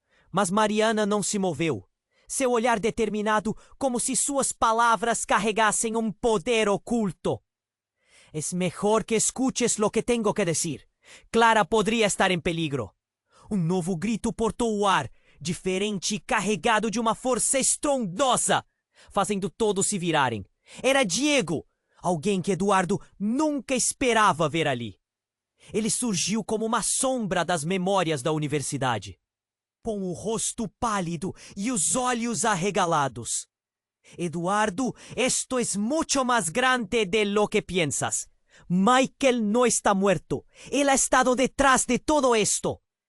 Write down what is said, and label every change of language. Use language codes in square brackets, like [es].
[pt] Mas Mariana não se moveu, seu olhar determinado como se suas palavras carregassem um poder oculto. [es] «Es mejor que escuches lo que tengo que decir. Clara podría estar en peligro». [pt] Um novo grito portou o ar, diferente e carregado de uma força estrondosa, fazendo todos se virarem. Era Diego, alguém que Eduardo nunca esperava ver ali. Ele surgiu como uma sombra das memórias da universidade, com o rosto pálido e os olhos arregalados. [es] «Eduardo, esto es mucho más grande de lo que piensas. Michael no está muerto. Él ha estado detrás de todo esto».